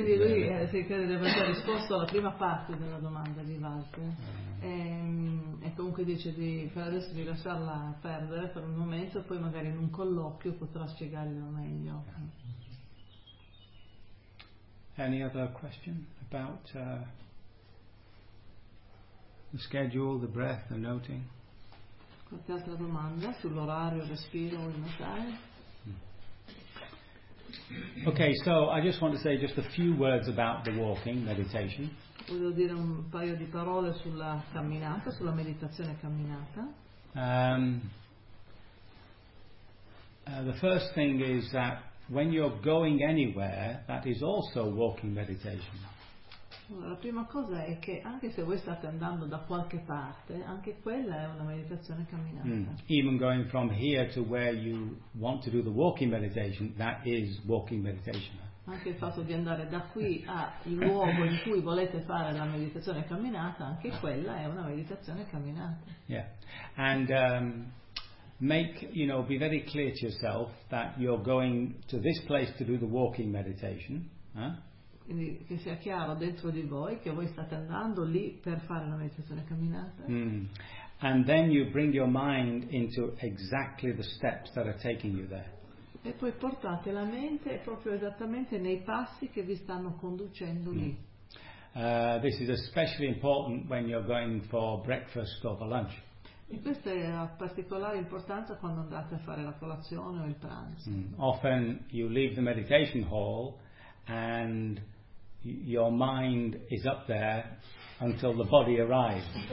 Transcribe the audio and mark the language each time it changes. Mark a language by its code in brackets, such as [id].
[it] Quindi lui si crede di aver risposto alla prima parte della domanda di Walter. E comunque dice di per adesso di lasciarla perdere per un momento, poi magari in un colloquio potrà spiegarglielo meglio. [en] Any other question about the schedule, the breath, the noting? [it] Qualche altra domanda sull'orario, respiro, il notare? [en] Okay, so I just want to say just a few words about the walking meditation. [it] Voglio dire un paio di parole sulla camminata, sulla meditazione camminata. [en] The first thing is that when you're going anywhere, that is also walking meditation. [it] La prima cosa è che anche se voi state andando da qualche parte, anche quella è una meditazione camminata. [en] Even going from here to where you want to do the walking meditation, that is walking meditation. [it] Anche il fatto di andare da qui a il luogo in cui volete fare la meditazione camminata, anche quella è una meditazione camminata. [en] Yeah, and be very clear to yourself that you're going to this place to do the walking meditation. [it] Quindi che sia chiaro dentro di voi che voi state andando lì per fare la meditazione camminata. [en] And then you bring your mind into exactly the steps that are taking you there. [it] E poi portate la mente proprio esattamente nei passi che vi stanno conducendo lì. [en] This is especially important when you're going for breakfast or for lunch. [it] E questo è a particolare importanza quando andate a fare la colazione o il pranzo. [en] Often you leave the meditation hall and your mind is up there until the body arrives.